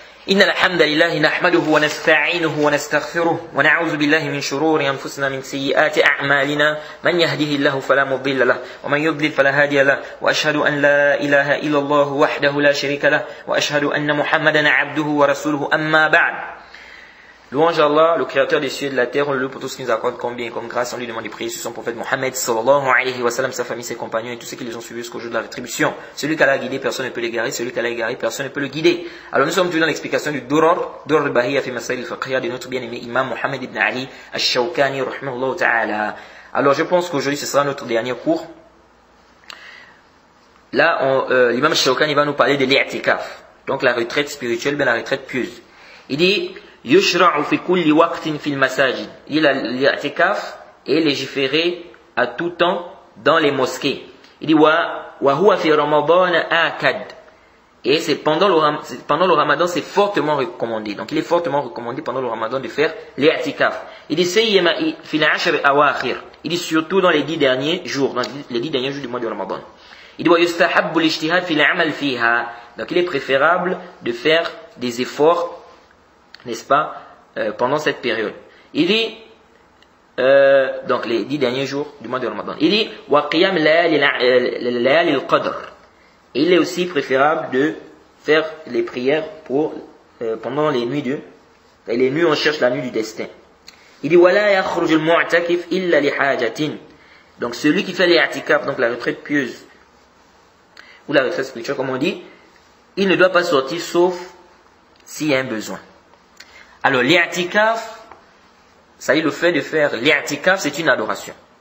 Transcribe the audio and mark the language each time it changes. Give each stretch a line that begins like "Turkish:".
Arabic: إن الحمد لله نحمده ونستعينه ونستغفره ونعوذ بالله من شرور أنفسنا من سيئات أعمالنا من يهده الله فلا مضل له ومن يضلل فلا هادي له وأشهد أن لا إله إلا الله وحده لا شريك له وأشهد أن محمدا عبده ورسوله أما بعد.
French: Louange à Allah, le créateur des cieux et de la terre, on le loue pour tout ce qu'il nous accorde comme bien et comme grâce. On lui demande de prier sur son prophète Mohammed
Arabic: sallallahu alayhi wa sallam,
French: sa famille, ses compagnons et tous ceux qui les ont suivis jusqu'au jour de la rétribution. Celui qui a guidé, personne ne peut l'égarer. Celui qui a égaré, personne ne peut le guider. Alors nous sommes toujours dans l'explication du Durar al-Bahiyya fi Masail al-Fiqhiyya de notre bien-aimé imam Mohammed ibn Ali al-Shawkani
Arabic: rahimahullah ta'ala.
French: Alors je pense qu'aujourd'hui ce sera notre dernier cours. Là, l'imam al-Shawkani va nous parler de l'i'tikaf. Donc la retraite spirituelle, bien la retraite pieuse. Il dit
Arabic: يشرع في كل وقت في المساجد.
French: L'i'tikaf est légiféré à tout temps dans les mosquées. Il dit
Arabic: وهو في رمضان آكد.
French: Et c'est pendant le Ramadan, c'est fortement recommandé. Donc il est fortement recommandé pendant le Ramadan de faire l'i'tikaf. Il dit
Arabic: سيما في العشر الأواخر.
French: Il dit surtout dans les 10 derniers jours, dans les 10 derniers jours du mois de Ramadan. Il dit
Arabic: ويستحب الاجتهاد في العمل فيها.
French: Donc il est préférable de faire des efforts, n'est-ce pas, pendant cette période. Il dit, donc les 10 derniers jours du mois de Ramadan. Il dit,
Arabic: وَقِيَامْ لَيَالِ الْقَدْرِ.
French: Il est aussi préférable de faire les prières pendant les nuits les nuits on cherche la nuit du destin. Il dit,
Arabic: وَلَا يَخْرُجُ الْمُعْتَكِفْ إِلَّا لِحَاجَةٍ.
French: Donc celui qui fait l'i'tikaf, donc la retraite pieuse, ou la retraite spirituelle comme on dit, il ne doit pas sortir sauf s'il y a un besoin. Alors l'i'tikaf, ça y est, le fait de faire l'i'tikaf, c'est une adoration.